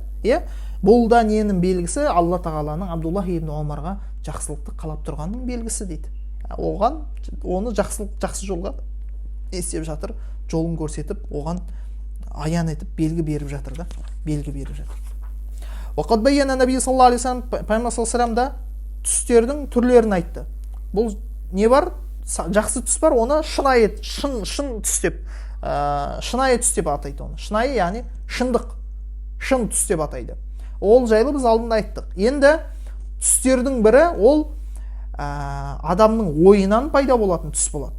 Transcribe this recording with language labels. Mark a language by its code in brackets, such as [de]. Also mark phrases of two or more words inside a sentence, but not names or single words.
[kk] Иә? Бұл да ненің белгісі? Алла тағаланың Абдуллах ибн Умарға жақсылықты қалап тұрғанның белгісі дейді. Оған оны жақсы жолға істеп жатыр, жолын көрсетіп, оған аян етіп белгі беріп жатыр да, белгі беріп жатыр. [ar] وقد بين النبي صلى الله عليه وسلم, [kk] пайғамбар [ar] صلى الله عليه وسلم [kk] да түстердің түрлерін айтты. Бұл не бар? Жақсы түс бар, оны шынайы, шын түс деп, шынайы түс деп атайды оны. Шынайы, яғни шындық, шын түс деп атайды. Ол жайлы біз алдында айттық. Енді түстердің бірі ол адамның ойынан пайда болатын түс болады.